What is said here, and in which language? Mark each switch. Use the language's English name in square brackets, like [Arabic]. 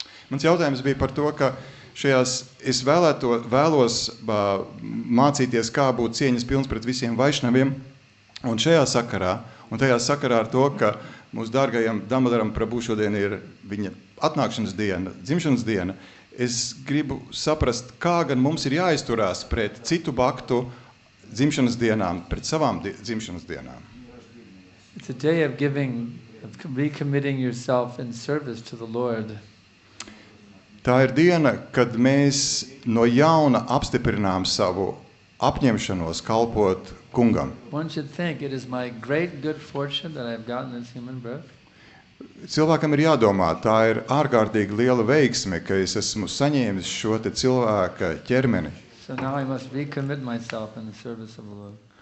[Latvian] Mans jautājums bija par to, ka šajās es vēlos mācīties, kā būt cieņas pilns pret visiem Vaišnaviem, un šajā sakarā, un tajā sakarā ar to, ka mūsu dārgajam Damodaram Prabhu šodien ir viņa atnākšanas diena, dzimšanas diena, es gribu saprast, kā gan mums ir jāizturās pret citu bhaktu dzimšanas dienām, pret savām dzimšanas dienām. [English] It's a day of giving, of recommitting yourself in service to the Lord. [Latvian] Tā ir diena, kad mēs no jauna apstiprinām savu apņemšanos kalpot kungam. [English] One should think it is my great good fortune that I have gotten this human birth. [Latvian] Cilvēkam ir jādomā, tā ir ārkārtīgi liela veiksme, ka es esmu saņēmis šo te cilvēka ķermeni. [English] So now I must recommit myself in the service of the Lord.